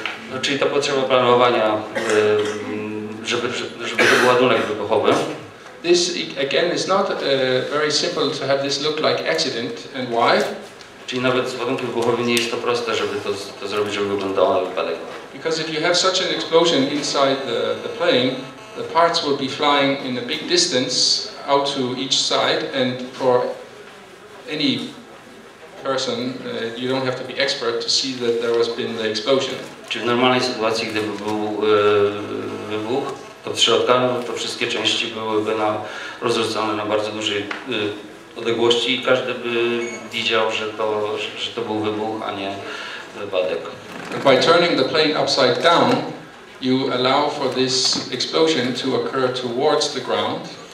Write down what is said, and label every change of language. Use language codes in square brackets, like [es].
[pl] No, czyli ta potrzeba planowania, żeby to był ładunek wybuchowy. [en] This again is not very simple to have this look like accident and why. [pl] Czyli nawet z ładunkiem wybuchowym nie jest to proste, żeby to zrobić, żeby wyglądało na wypadek. [en] Because if you have such an explosion inside the plane, the parts will be flying in a big distance out to each side, and for any person, you don't have to be expert to see that there has been the explosion. [pl] Czyli w normalnej sytuacji, gdyby był wybuch, to w środka, no, to wszystkie części byłyby rozrzucone na bardzo dużej odległości i każdy by widział, że to był wybuch, a nie wypadek. [en] By turning the plane upside down, you allow for this explosion to occur towards the ground.